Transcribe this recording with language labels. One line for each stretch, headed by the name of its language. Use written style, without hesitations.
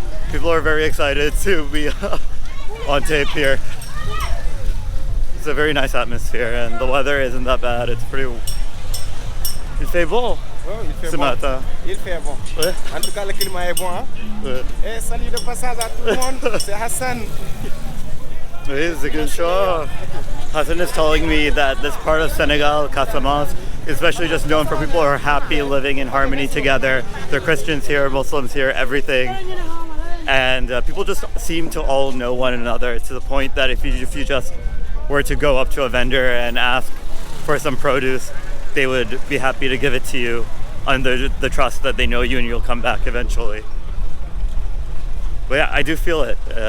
English: People are very excited to be on tape here. It's a very nice atmosphere, and the weather isn't that bad. It's pretty...
French: Il fait bon. Oh, il fait ce bon. Matin. Il fait bon. Ouais. En tout cas, le climat est bon. Hein? Ouais. Et salut de passage à tout le monde. C'est Hassan. Oui, Ziguinchor.
English: Hassan is telling me that this part of Senegal, Casamance, is especially just known for people who are happy living in harmony together. There are Christians here, Muslims here, everything. And people just seem to all know one another, to the point that if you just were to go up to a vendor and ask for some produce, they would be happy to give it to you under the trust that they know you and you'll come back eventually. But yeah, I do feel it.